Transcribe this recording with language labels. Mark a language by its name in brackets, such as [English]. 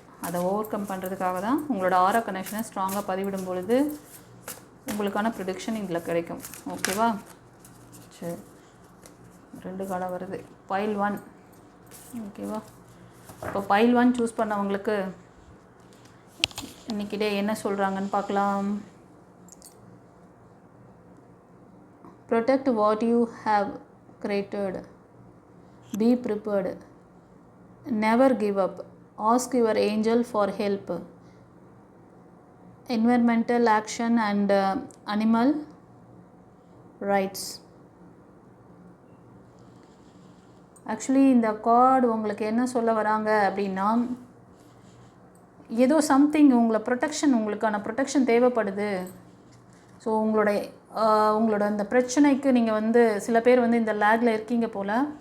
[Tamil] அதை over come பண்ணுறதுக்காக தான் உங்களோட ஆரா கனெக்ஷனை ஸ்ட்ராங்காக பதிவிடும் பொழுது உங்களுக்கான ப்ரிடிக்ஷன் இதில் கிடைக்கும். ஓகேவா? சரி, 2 காலம் வருது. பைல் 1. ஓகேவா? இப்போ பைல் 1 சூஸ் பண்ணவங்களுக்கு இன்றைக்கி டே என்ன சொல்கிறாங்கன்னு பார்க்கலாம். [English] Protect what you have created. Be prepared. Never give up. Ask your angel for help. Environmental action and animal rights. [Tamil] Actually இந்த கார்டு உங்களுக்கு என்ன சொல்ல வராங்க அப்படின்னா, ஏதோ சம்திங் உங்களுக்கான ப்ரொடெக்ஷன் தேவைப்படுது. ஸோ உங்களோட அந்த பிரச்சனைக்கு நீங்கள் வந்து சில பேர் வந்து இந்த லேக்கில் இருக்கீங்க போல்.